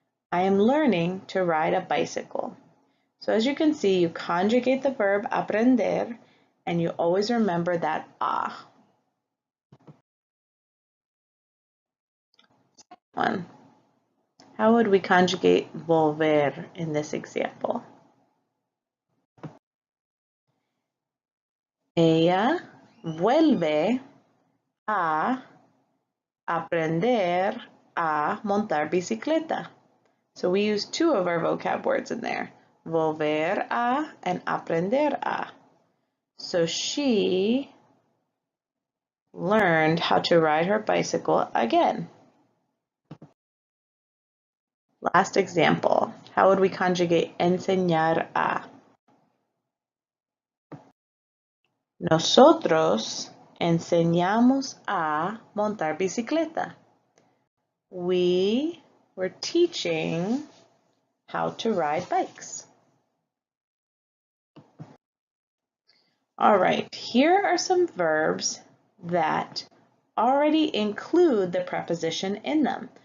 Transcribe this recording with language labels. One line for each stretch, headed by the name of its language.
English: I am learning to ride a bicycle. So as you can see, you conjugate the verb aprender and you always remember that a. One. How would we conjugate volver in this example?
Spanish: Ella vuelve a aprender a montar bicicleta.
English: So we use two of our vocab words in there, volver a and aprender a. So she learned how to ride her bicycle again. Last example, how would we conjugate enseñar a?
Spanish: Nosotros enseñamos a montar bicicleta.
English: We were teaching how to ride bikes. All right, here are some verbs that already include the preposition in them.